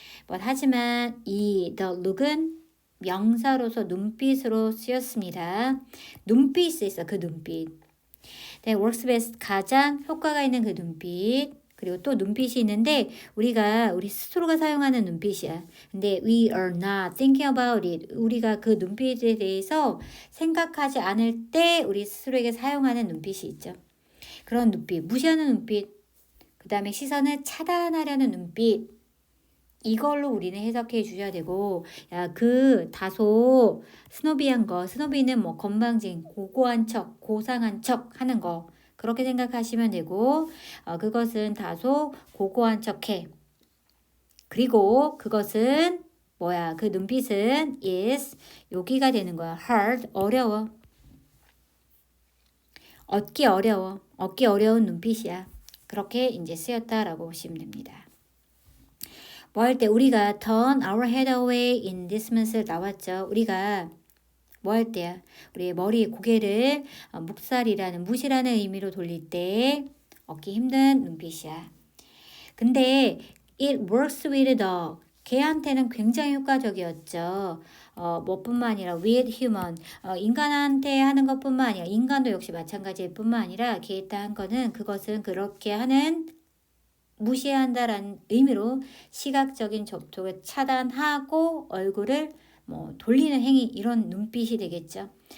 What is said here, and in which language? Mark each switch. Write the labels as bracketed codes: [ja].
[ko] 하지만 이 the look은 명사로서 눈빛으로 쓰였습니다. 눈빛이 있어, 그 눈빛. [en] works best [ko] 가장 효과가 있는 그 눈빛. 그리고 또 눈빛이 있는데 우리 스스로가 사용하는 눈빛이야. 근데 [en] we are not thinking about it. [ko] 우리가 그 눈빛에 대해서 생각하지 않을 때 우리 스스로에게 사용하는 눈빛이 있죠. 그런 눈빛, 무시하는 눈빛, 그 다음에 시선을 차단하려는 눈빛, 이걸로 우리는 해석해 주셔야 되고, 야, 그 다소 스노비한 거, 스노비는 뭐 건방진, 고고한 척, 고상한 척 하는 거, 그렇게 생각하시면 되고, 그것은 다소 고고한 척해. 그리고 그것은 뭐야? 그 눈빛은 is 여기가 되는 거야. hard 어려워. 얻기 어려운 눈빛이야. 그렇게 이제 쓰였다라고 보시면 됩니다. 뭐 할 때 우리가 [en] turn our head away in dismissal [ko] 나왔죠. 우리가 뭐 할 때야? 우리의 머리, 고개를 묵살이라는 무시라는 의미로 돌릴 때 얻기 힘든 눈빛이야. 근데 [en] it works with the [ko] 걔한테는 굉장히 효과적이었죠. 뭐뿐만 아니라 [en] with human [ko] 인간한테 하는 것뿐만 아니라 인간도 역시 마찬가지일 뿐만 아니라 걔한테 한 거는 그것은 그렇게 하는 무시한다라는 의미로 시각적인 접촉을 차단하고 얼굴을 뭐 돌리는 행위 이런 눈빛이 되겠죠.